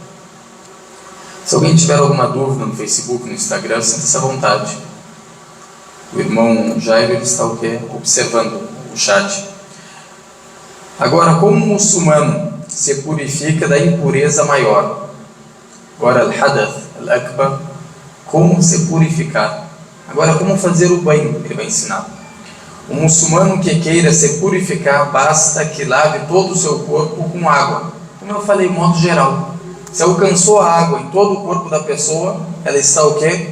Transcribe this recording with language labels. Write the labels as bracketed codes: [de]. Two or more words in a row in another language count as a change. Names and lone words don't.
[pt] Se alguém tiver alguma dúvida no Facebook, no Instagram, sinta-se à vontade. O irmão Jairo está o quê? Observando o chat. Agora, como o muçulmano se purifica da impureza maior? Agora, [ar] الحدث الأكبر, [pt] como se purificar? Agora, como fazer o banho? Ele vai ensinar. O muçulmano que queira se purificar, basta que lave todo o seu corpo com água. Como eu falei, em modo geral. Se alcançou a água em todo o corpo da pessoa, ela está o quê?